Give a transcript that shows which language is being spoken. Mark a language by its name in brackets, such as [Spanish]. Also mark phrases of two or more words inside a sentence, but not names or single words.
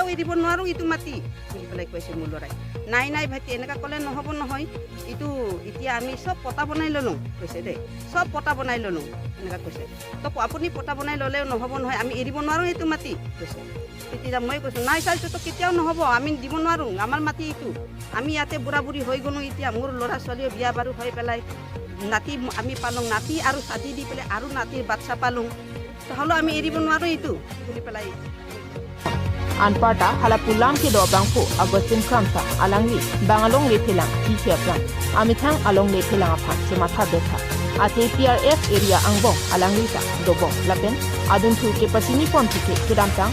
[Assamese] এৰিব নোৱাৰোঁ এইটো মাটি বুলি পেলাই কৈছে মোৰ ল'ৰাই নাই ভাইটি এনেকুৱা ক'লে নহ'ব নহয় এইটো এতিয়া আমি চব পটা বনাই ল'লোঁ কৈছে দেই চব পটা বনাই ল'লোঁ এনেকুৱা কৈছে তো আপুনি পটা বনাই ল'লেও নহ'ব নহয় আমি এৰিব নোৱাৰোঁ এইটো মাটি কৈছে তেতিয়া মই কৈছোঁ নাই ছাৰ এইটোতো কেতিয়াও নহ'ব আমি দিব নোৱাৰোঁ আমাৰ মাটি এইটো আমি ইয়াতে বুঢ়া বুঢ়ী হৈ গ'লোঁ এতিয়া মোৰ ল'ৰা ছোৱালীও বিয়া বাৰু হৈ পেলাই নাতি আমি পালোঁ নাতি আৰু ছাতি দি পেলাই আৰু নাতিৰ বাচ্চা পালোঁ হ'লেও আমি এৰিব নোৱাৰোঁ এইটো বুলি পেলাই [Karbi] Anparta halapulam ke do bangpo Augustin Kramsa alangli bangalong le philang ki plan amithang along le philang aphan sematha betha ate PRF area angbong alangli ta dobong lapen adun thu ke pachini pon thu ke kedamtang